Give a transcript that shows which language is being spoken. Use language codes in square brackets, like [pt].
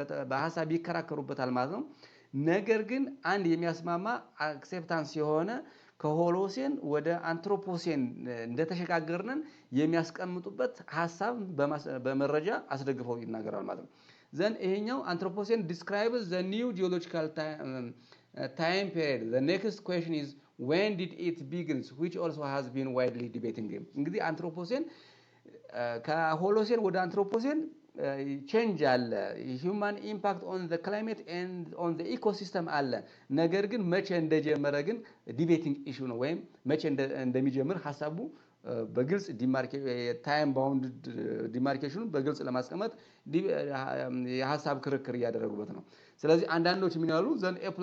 [am] በሐሳብ ይከራከሩበታል ማለት ነው። ነገር ግን አንድ የሚያስማማ አክሴፕታንስ የሆነ ከሆሎሴን ወደ አንትሮፖሴን እንደተሸጋገርነን የሚያስቀምጡበት ሐሳብ በመረጃ አስደግፈው ይናገራል ማለት ነው። Then ይሄኛው አንትሮፖሴን [en] describes the new geological time period. The next question is when did it begin, which also has been widely debated. [am] እንግዲህ አንትሮፖሴን ከሆሎሴን ወደ አንትሮፖሴን ቼንጅ አለ [en] human impact on the climate and on the ecosystem [am] አለ። ነገር ግን መቼ እንደጀመረ ግን ዲቤቲንግ ኢሹ ነው ወይም መቼ እንደሚጀምር ሐሳቡ በግልጽ ታይም ባውንድ ዲማርኬሽኑ በግልጽ ለማስቀመጥ የሐሳብ ክርክር ያደረጉበት ነው። ስለዚህ አንዳንዶች ምን ይላሉ ዘን